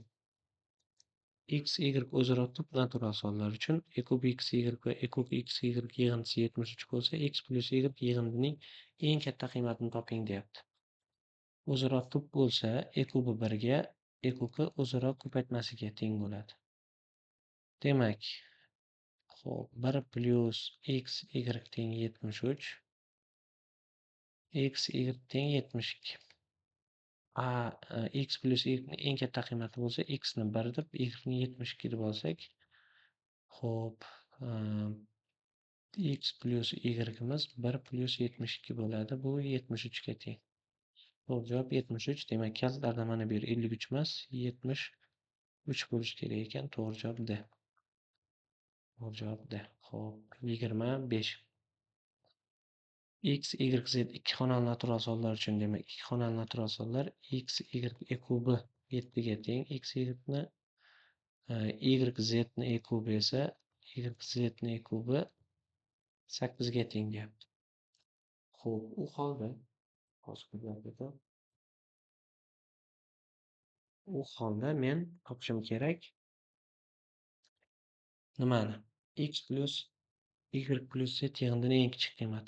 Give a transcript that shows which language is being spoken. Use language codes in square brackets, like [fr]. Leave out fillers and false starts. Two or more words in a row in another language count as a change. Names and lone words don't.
[uz] X, Y o'zaro tub natural sonlar uchun e kub x, y va e kub x, y yig'indisi 73 bo'lsa, x plus y yig'indining eng katta qiymatini toping deyapti. O'zaro tub bo'lsa, e kubi 1 ga, e kubi o'zaro ko'paytmasiga teng bo'ladi. Demak, xo'p, 1 plus x, y teng 73, x, y teng 72. X plus y eng katta qiymati bo'lsa, x ni 1 deb, y ni 72 deb olsak, xo'p, x plus y'imiz 1 plus 72 bo'ladi. Bu 73 ga teng. To'g'ri javob 73. Demak, kaltlarda mana bu yer 53 emas, 73 bo'lishi kerak ekan. To'g'ri javob D. To'g'ri javob D. Xo'p, 25. X, Y, Z ikki xonali natural sonlar uchun, demak, ikki xonali natural sonlar x, y e kubi 7 ga teng. X, y ni y, z ni e kubi esa y, z ni e kubi 8 ga teng deyapti. Xo'p, u holda men topishim kerak nimani? X plus y plus z yig'indining eng kichik qiymati.